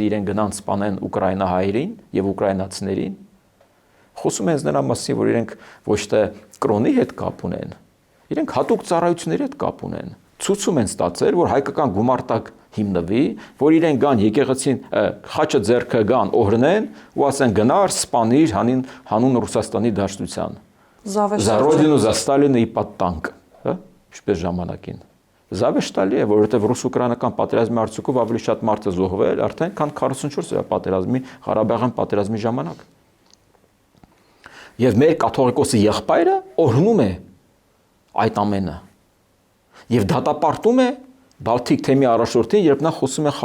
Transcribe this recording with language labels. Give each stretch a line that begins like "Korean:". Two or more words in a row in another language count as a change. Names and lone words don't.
Armenian: իրեն գնան սպանեն ուկրաինահայերին եւ ուկրաինացիներին, խոսում են նրա մասին, որ իրենք ոչ թե կրոնի հետ կապ ունեն, իրենք հատուկ ծառայությունների հետ կապ ունեն, ցույցում են ստացել, որ հայկական գումարտակ հիմնվի, որ իրեն գան եկեղեցին խաչը ձեռքը գան օրհնեն ու ասեն գնար սպանիր հանուն Ռուսաստանի Դաշնության։
Russian: За родину, за Сталина и под танк,
Armenian: հա, ինչպես ժամանակին։ Զավեշտալի է, որովհետև ռուս-ուկրաինական պատերազմի արդյունքով ավելի շատ մարդ է զոհվել արդեն քան 44 օրյա պատերազմի Ղարաբաղյան պատերազմի ժամանակ։ Եվ մեր կաթողիկոսի եղբայրը օրհնում է այդ ամենը։ Եվ դատապարտում է Բալթիկ թեմի առաջնորդին, երբ նա խոսում է